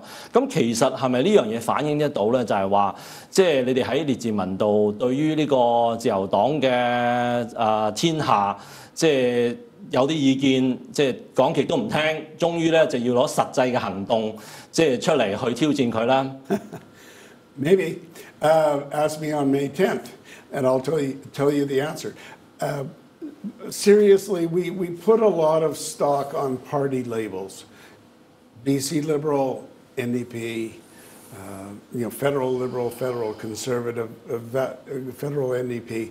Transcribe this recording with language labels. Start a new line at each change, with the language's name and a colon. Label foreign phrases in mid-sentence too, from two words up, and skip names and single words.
Cantonese: 咁其實係咪呢樣嘢反映得到咧？就係話，即係你哋喺列治文度對於呢個自由黨嘅天下，即係有啲意見，即係講極都唔聽，終於咧就要攞實際嘅行動，即係出嚟去挑戰佢啦。
English: Maybe. Ask me on May 10th, and I'll tell you the answer. Seriously, we put a lot of stock on party labels. BC Liberal, NDP, federal Liberal, federal Conservative, federal NDP.